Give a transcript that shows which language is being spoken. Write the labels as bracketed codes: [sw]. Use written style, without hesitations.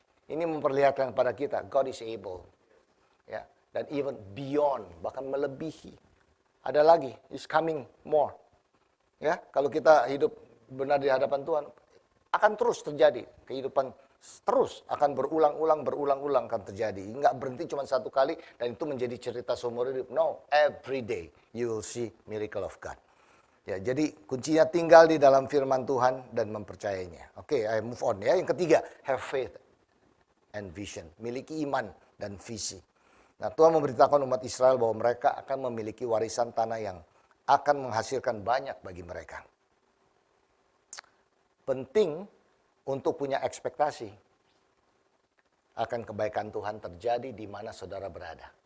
[id] Ini memperlihatkan pada kita, [en] God is able. [id] Ya, dan [en] even beyond, [id] bahkan melebihi. Ada lagi, [en] is coming more. [id] Ya, kalau kita hidup benar di hadapan Tuhan, akan terus terjadi kehidupan. Terus akan berulang-ulang akan terjadi. Enggak berhenti cuma satu kali dan itu menjadi cerita seumur hidup. [en] No, every day you will see miracle of God. [id] Ya, jadi kuncinya tinggal di dalam firman Tuhan dan mempercayainya. [en] Oke, I move on ya. [id] Yang ketiga, [en] have faith and vision. [id] Miliki iman dan visi. Nah, Tuhan memberitakan umat Israel bahwa mereka akan memiliki warisan tanah yang akan menghasilkan banyak bagi mereka. Penting untuk punya ekspektasi akan kebaikan Tuhan terjadi di mana saudara berada.